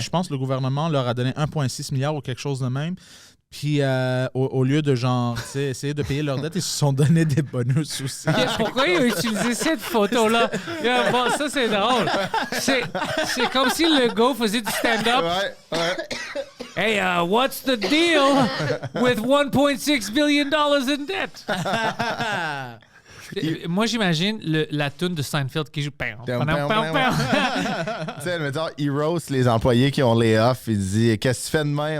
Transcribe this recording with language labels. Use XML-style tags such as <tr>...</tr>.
<fr>Je pense que le gouvernement leur a donné 1,6 milliard ou quelque chose de même. Puis au lieu de genre, tu sais, essayer de payer leurs dettes, ils se sont donné des bonus aussi. Pourquoi il a utilisé cette photo-là? Bon, ça, c'est drôle. C'est comme si le gars faisait du stand-up. Ouais.</fr> <en>Hey, what's the deal with $1.6 billion in debt?</en> <fr>Moi, j'imagine la tune de Seinfeld qui joue. Tu sais, mettons, il roast les employés qui ont les off. Il dit qu'est-ce que tu fais demain?</fr>